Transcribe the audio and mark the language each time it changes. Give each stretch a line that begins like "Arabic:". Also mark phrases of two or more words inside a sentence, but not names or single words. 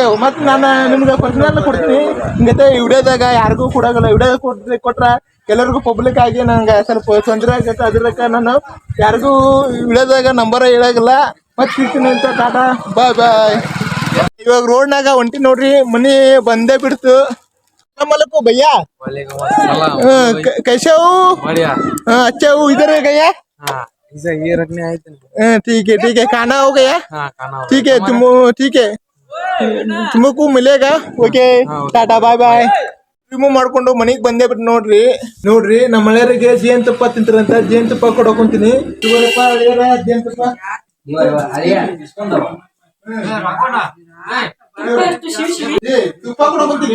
Kannada: ಮತ್ತೆ ನಾನು ನಿಮ್ಗೆ ಪರ್ಸನಲ್ ಕೊಡ್ತೀನಿ. ಹಿಂಗತ್ತೆ ವಿಡಿಯೋದಾಗ ಯಾರಿಗೂ ಕೊಡೋಗಲ್ಲ. ವಿಡಿಯೋ ಕೊಟ್ರ ಎಲ್ಲರಿಗೂ ಪಬ್ಲಿಕ್ ಆಗಿ ನಂಗೆ ಸ್ವಲ್ಪ ತೊಂದರೆ ಆಗತ್ತೆ. ಅದ್ರಕ್ಕ ನಾನು ಯಾರಿಗೂ ವಿಡಿಯೋದಾಗ ನಂಬರ್ ಹೇಳಾಗಲ್ಲ. ಮತ್ತೆ ಸಿಗ್ತೀನಿ ಅಂತ. ಟಾಟಾ
English: bye bye.
Kannada: ಇವಾಗ ರೋಡ್ನಾಗ ಹೊಂಟಿ ನೋಡ್ರಿ. ಮನಿ ಬಂದೇ ಬಿಡ್ತು. ಮಲಕು ಭಯ್ಯ
Hindi: कैसे हो? अच्छा हो. इधर है गया? ये रखने आए थे. ठीक है. खाना हो गया? ठीक है. ठीक है. तुमको मिलेगा.
English: OK tata bye bye.
Kannada: ರಿಮೂವ್ ಮಾಡ್ಕೊಂಡು ಮನೆಗೆ ಬಂದೇ ಬಿಟ್ಟು ನೋಡ್ರಿ. ನೋಡ್ರಿ ನಮ್ಮ ಮಳೆಯರಿಗೆ ಜೇನ್ ತುಪ್ಪ ತಿಂತಾರಂತ. ಜೇನ್ ತುಪ್ಪ ಕೊಡಕೊಂತೀನಿ. ಜೇನ್ ತುಪ್ಪ ತುಪ್ಪ ಕೊಡಕೊಂತೀನಿ.